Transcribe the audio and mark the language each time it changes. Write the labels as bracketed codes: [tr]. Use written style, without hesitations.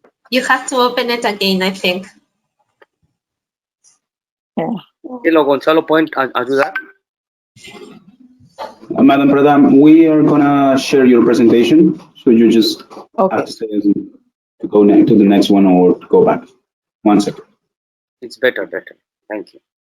[en] You have to open it again, I think. Yeah. [es] Miguel o Gonzalo pueden ayudar. [en] Madam Pradhan, we are gonna share your presentation, so you just Okay. have to say to go to the next one or to go back. 1 second. It's better. Thank you.